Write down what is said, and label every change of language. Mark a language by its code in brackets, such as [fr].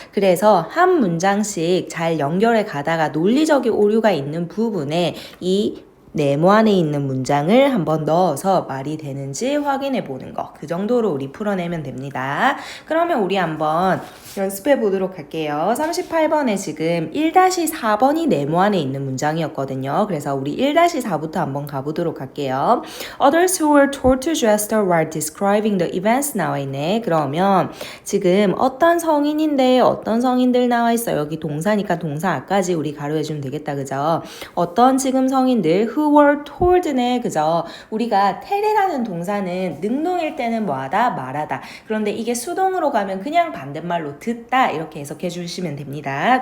[ko] 그래서 한 문장씩 잘 연결해 가다가 논리적인 오류가 있는 부분에 이 네모 안에 있는 문장을 한번 넣어서 말이 되는지 확인해 보는 거. 그 정도로 우리 풀어내면 됩니다. 그러면 우리 한번 연습해 보도록 할게요. 38번에 지금 1-4번이 네모 안에 있는 문장이었거든요. 그래서 우리 1-4부터 한번 가보도록 할게요. [en] Others who were told to gesture while describing the events [ko] 나와 있네. 그러면 지금 어떤 성인인데 어떤 성인들 나와 있어. 여기 동사니까 동사 앞까지 우리 가로해주면 되겠다. 그죠? 어떤 지금 성인들 [en] who were told [ko] 네. 그죠? 우리가 tell이라는 동사는 능동일 때는 뭐하다? 말하다. 그런데 이게 수동으로 가면 그냥 반대말로 듣다 이렇게 해석해 주시면 됩니다.